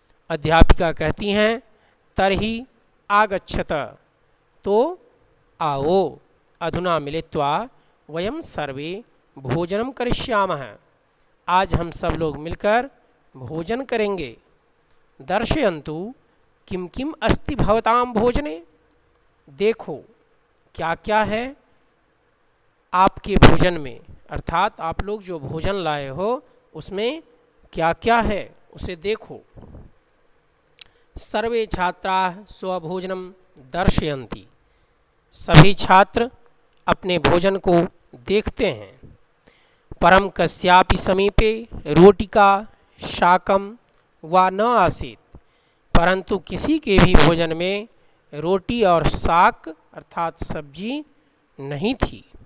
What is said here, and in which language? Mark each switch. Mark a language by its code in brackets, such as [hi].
[hi] अध्यापिका कहती हैं, [sa] तर्हि आगच्छत, [hi] तो आओ, [sa] अधुना मिलित्वा वयं सर्वे भोजनं करिष्यामः। [hi] आज हम सब लोग मिलकर भोजन करेंगे। [sa] दर्शयन्तु किं किम् अस्ति भवतां भोजने। [hi] देखो क्या क्या है आपके भोजन में, अर्थात आप लोग जो भोजन लाए हो उसमें क्या क्या है, उसे देखो। [sa] सर्वे छात्राः स्वभोजनं दर्शयन्ति। [hi] सभी छात्र अपने भोजन को देखते हैं। [sa] परम कस्यापि समीपे रोटिका शाकम वा न आसीत्। [hi] परंतु किसी के भी भोजन में रोटी और शाक अर्थात सब्जी नहीं थी।